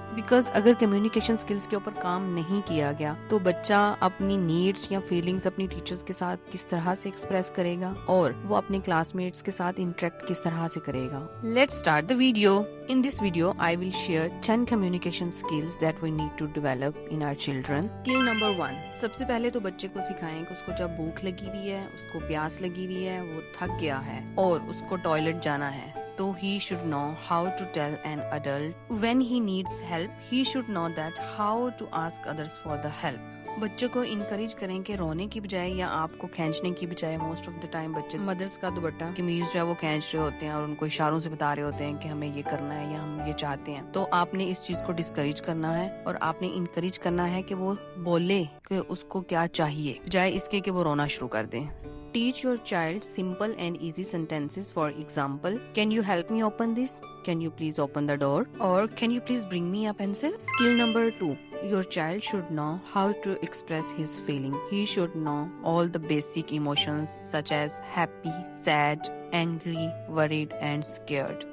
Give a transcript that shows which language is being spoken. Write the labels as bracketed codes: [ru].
[ur] Because اگر communication skills کے اوپر کام نہیں کیا گیا تو بچہ اپنی نیڈس یا فیلنگز اپنی ٹیچرز کے ساتھ کس طرح سے ایکسپریس کرے گا، اور وہ اپنے کلاس میٹس کے ساتھ انٹریکٹ کس طرح سے کرے گا۔ [en] Let's start the video. In this video, I will share 10 communication skills that we need to develop in our children. Skill number 1. [ur] سب سے پہلے تو بچے کو سکھائیں کہ اس کو جب بھوک لگی ہوئی ہے، اس کو پیاس لگی ہوئی ہے، وہ تھک گیا ہے اور اس کو ٹوائلٹ جانا ہے، تو [en] he should know how to tell an adult when he needs help. He should know that how to ask others for the help. [ur] بچوں کو انکریج کریں کہ رونے کی بجائے یا آپ کو کھینچنے کی بجائے، [en] most of the time [ur] بچے مدرس کا دوپٹہ قمیض جو ہے وہ کھینچ رہے ہوتے ہیں اور ان کو اشاروں سے بتا رہے ہوتے ہیں کہ ہمیں یہ کرنا ہے یا ہم یہ چاہتے ہیں۔ تو آپ نے اس چیز کو ڈسکریج کرنا ہے اور آپ نے انکریج کرنا ہے کہ وہ بولے کہ اس کو کیا چاہیے، بجائے اس کے کہ وہ رونا شروع کر دیں۔ [en] Teach your child simple and easy sentences. For example, can you help me open this? Can you please open the door? Or can you please bring me a pencil? Skill number 2. Your child should know how to express his feeling. He should know all the basic emotions such as happy, sad, angry, worried, and scared.